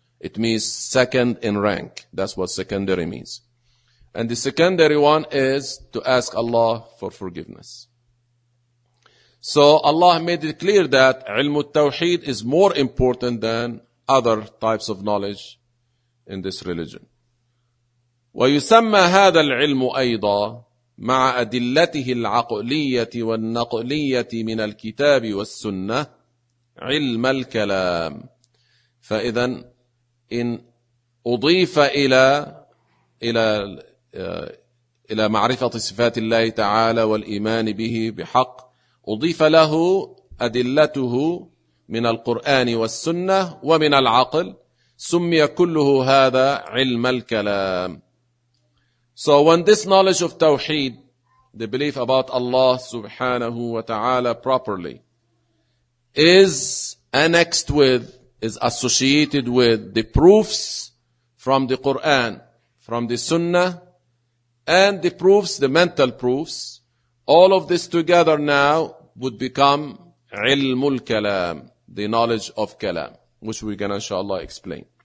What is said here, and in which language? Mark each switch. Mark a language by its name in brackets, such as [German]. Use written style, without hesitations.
[English] It means second in rank. That's what secondary means. And the secondary one is to ask Allah for forgiveness. So Allah made it clear that علم التوحيد is more important than other types of knowledge in this religion. [Arabic] ويسمى هذا العلم أيضا مع أدلته العقلية والنقلية من الكتاب والسنة علم الكلام. فإذا إن أضيف إلى معرفة صفات الله تعالى والإيمان به بحق, أضيف له أدلته من القرآن والسنة ومن العقل, سمي كله هذا علم الكلام. [English] So when this knowledge of Tawheed, the belief about Allah subhanahu wa ta'ala properly, is annexed with, is associated with the proofs from the Quran, from the Sunnah, and the proofs, the mental proofs, all of this together now would become ilmul kalam, the knowledge of kalam, which we're going to, inshallah, explain.